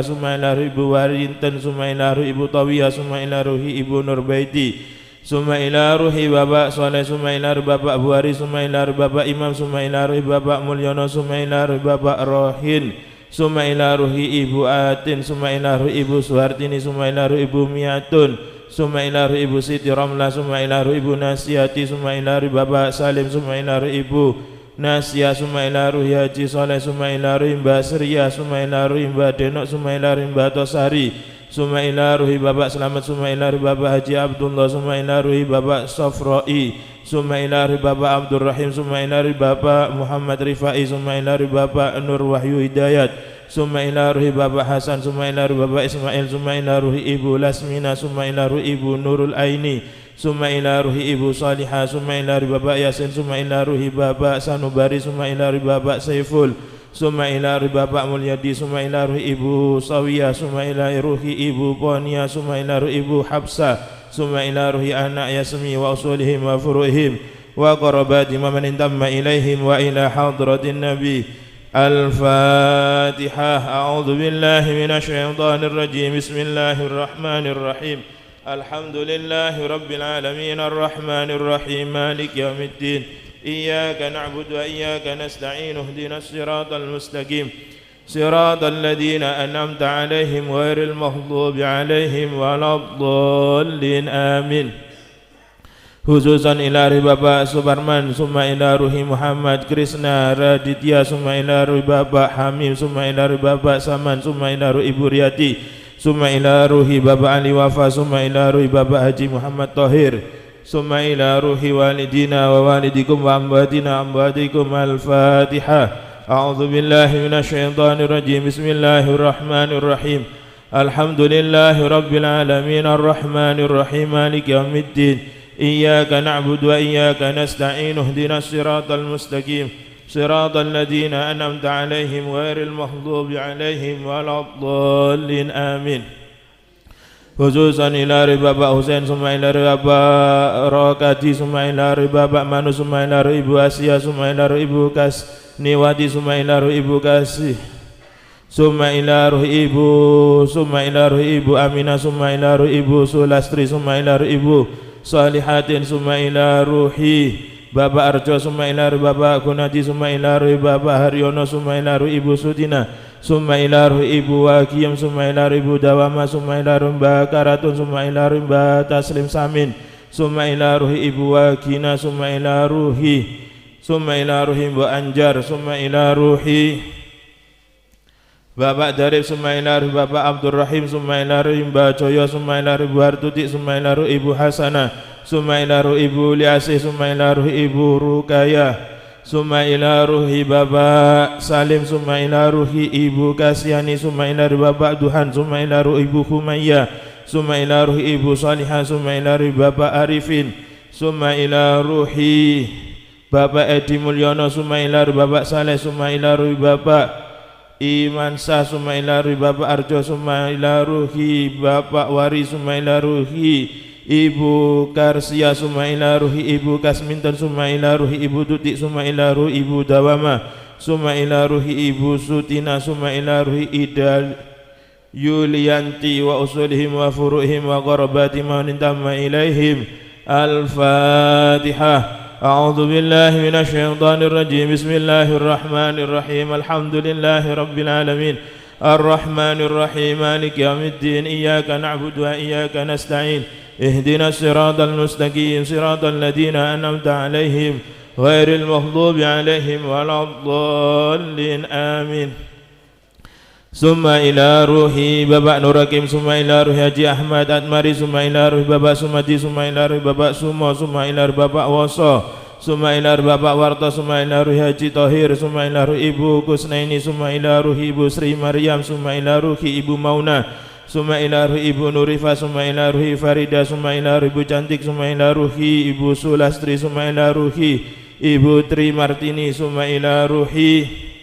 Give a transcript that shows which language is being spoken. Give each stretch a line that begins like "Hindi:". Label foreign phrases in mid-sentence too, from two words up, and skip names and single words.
Arabic: summa ila ruhi Ibu Warinten, summa ila ruhi Ibu Tawiyah, summa ila ruhi Ibu Nurbaiti, summa ila ruhi Bapak Soleh, summa ila ruhi Bapak Buhari, summa ila ruhi Bapak Imam, summa ila ruhi Bapak Mulyono, summa ila ruhi Bapak Rohin, summa ila ruhi Ibu Atin, summa ila ruhi Ibu Suhartini, summa ila ruhi Ibu Miatun, summa ila ruhi Ibu Siti Ramlah, summa ila ruhi Ibu Nasiyati, summa ila ruhi Bapak Salim, summa ila ruhi Ibu Nasya, summa ila ruhi Haji Soleh, summa ila ruhi Mbak Sriya, summa ila ruhi Mbak Denok, summa ila ruhi Mbak Tosari, summa ila ruhi Bapak Slamet, summa ila ruhi Bapak Haji Abdullah, summa ila ruhi Bapak Safrai, summa ila ruhi Bapak Abdul Rahim, summa ila ruhi Bapak Muhammad Rifai, summa ila ruhi Bapak Nur Wahyu Hidayat, summa ila ruhi Bapak Hasan, summa ila ruhi Bapak Ismail, summa ila روح Ibu Lasmina، ثم إلى روح Ibu Nurul Aini، ثم إلى روح Ibu Salihah، ثم إلى روح Bapak Yasin، ثم إلى روح Bapak Sanubari، ثم إلى روح Bapak Saiful، ثم إلى روح Bapak Mulyadi، ثم إلى روح Ibu Sawiyah، ثم إلى روح Ibu Ponia، ثم إلى روح Ibu Habsah، ثم إلى روح anak Yasmi وأصولهم وفروعهم وقراباتهم ومن انتمى إليهم وإلى حضرة النبي. الفاتحة. أعوذ بالله من الشيطان الرجيم. بسم الله الرحمن الرحيم. الحمد لله رب العالمين الرحمن الرحيم مالك يوم الدين. إياك نعبد وإياك نستعين. اهدنا الصراط المستقيم. صراط الذين أنعمت عليهم غير المغضوب عليهم ولا الضالين. آمين. خصوصا إلى روح Bapak Suparman, ثم إلى روح Muhammad Krishna Raditya، ثم إلى روح Bapak Hamim، ثم إلى روح Bapak Saman، ثم إلى روح Ibu Riyati، ثم إلى روح Bapak Ali Wafa، ثم إلى روح Bapak Haji Muhammad Tahir، ثم إلى روح والدينا ووالديكم وأمهاتنا أمهاتكم. الفاتحة. أعوذ بالله من الشيطان الرجيم. بسم الله الرحمن الرحيم. الحمد لله رب العالمين الرحمن الرحيم مالك يوم الدين. إياك نعبد وإياك نستعين. اهدنا الصراط المستقيم. صراط الذين أنعمت عليهم غير المغضوب عليهم ولا الضالين. آمين. خصوصا إلى روح Bapak Husain، ثم إلى روح Bapak Rokati، ثم إلى روح Bapak Manu، ثم إلى روح Ibu Asia، ثم إلى روح Ibu Kasniwati، ثم إلى روح Ibu Kasih، ثم إلى روح Ibu Aminah, summa ila ruhi Ibu Sulastri, summa ila ruhi Ibu Salihatin, summa ila ruhi Bapak Arjo, summa ila ruhi Bapak Gunadi, summa ila ruhi Bapak Haryono, summa ila ruhi Ibu Sutina, summa ila ruhi Ibu Wakiyam, summa ila ruhi Ibu Dawama, summa ila ruhi Mbak Karatun, summa ila ruhi Mbak Taslim Samin, summa ila ruhi Ibu Wakina, summa ila ruhi Mbak Anjar, summa ila ruhi Bapak Darif, summa ila ruhi Bapak Abdul Rahim, summa ila ruhi Mbak Joyo, ثم إلى روح Bu Hartuti، ثم إلى روح Ibu Hasanah، ثم إلى روح Ibu Liasih, summa ila ruhi Ibu Rukayah, summa ila ruhi Bapak Salim, summa ila ruhi Ibu Kasyani, summa ila ruhi Bapak Duhan, summa ila ruhi Ibu Humayyah, summa ila ruhi Ibu Salihah, summa ila ruhi Bapak Arifin, summa ila ruhi Bapak Edi Mulyono, summa ila روح Bapak Saleh، ثم إلى روح Bapak Iman Sah، ثم إلى روح Bapak Arjo، ثم إلى روح Bapak Wari، ثم إلى روح Ibu Karsia، ثم إلى روح Ibu Kasminton، ثم إلى روح Ibu Tutik، ثم إلى روح Ibu Dawama، ثم إلى روح Ibu Sutina، ثم إلى روح Ida Yulianti وأصولهم وفروعهم وقراباتهم ومن انتمى إليهم. الفاتحة. أعوذ بالله من الشيطان الرجيم. بسم الله الرحمن الرحيم. الحمد لله رب العالمين. الرحمن الرحيم. مالك يوم الدين. إياك نعبد وإياك نستعين. اهدنا الصراط المستقيم. صراط الذين أنعمت عليهم غير المغضوب عليهم ولا الضالين. آمين. Summa ila ruhi Bapak Nur Hakim, summa ila ruhi Haji Ahmad Atmari, summa ila ruhi Bapak Sumati, summa ila ruhi Bapak Sumo, summa ila ruhi Bapak Woso, summa ila ruhi Bapak Warta, summa ila ruhi Haji Tohir, summa ila ruhi Ibu Kusnaini, summa ila ruhi Ibu Sri Maryam, summa ila ruhi Ibu Mauna, summa ila ruhi Ibu Nurifa, summa ila ruhi Farida, summa ila ruhi Ibu Cantik, summa ila ruhi Ibu Sulastri, summa ila ruhi Ibu Tri Martini, summa ila ruhi